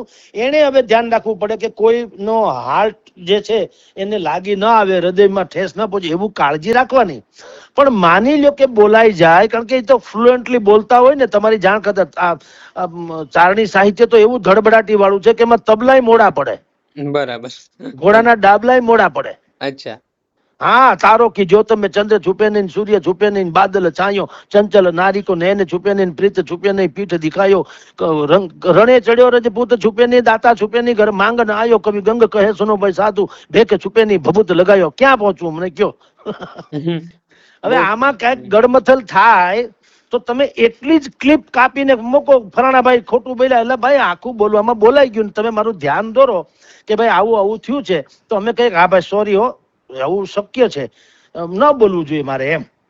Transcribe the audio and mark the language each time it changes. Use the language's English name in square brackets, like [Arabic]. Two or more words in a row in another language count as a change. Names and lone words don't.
[Gujarati] એને હવે ધ્યાન રાખવું પડે કે કોઈનો હાર્ટ જે છે એને લાગી ન આવે, હૃદયમાં ઠેસ ન પહોંચે, એવું કાળજી રાખવાની. પણ માની લ્યો કે બોલાઈ જાય, કારણ કે એ તો ફ્લુએન્ટલી બોલતા હોય ને, તમારી જાણ કદર ચારણી સાહિત્ય તો એવું ધડબડાટી વાળું છે કે એમાં તબલાય મોડા પડે. બરાબર. ઘોડાના ડાબલાય મોડા પડે. અચ્છા. [Hindi] हाँ तारो की ज्योत में चंद्र छुपे नहीं, सूर्य छुपे नहीं, बादल छायो, चंचल नारी को नैन छुपे नहीं, प्रीत छुपे नहीं, पीठ दिखायो, रणे चढ़्यो रजपूत छुपे नहीं, दाता छुपे नहीं, घर मांगन आयो, कभी गंग कहे सुनो भाई साधु, भेके छुपे नहीं, भभूत लगायो. [Gujarati] ક્યાં પહોંચવું મને કયો? હવે આમાં કઈક ગડમથલ થાય તો તમે એટલી જ ક્લિપ કાપીને મૂકો, ફલાણા ભાઈ ખોટું બોલ્યા, એટલે ભાઈ આખું બોલવામાં બોલાઈ ગયું, તમે મારું ધ્યાન દોરો કે ભાઈ આવું આવું થયું છે તો અમે કહીએ હા ભાઈ સોરી હો, આવું શક્ય છે, ન બોલવું જોઈએ મારે એમ.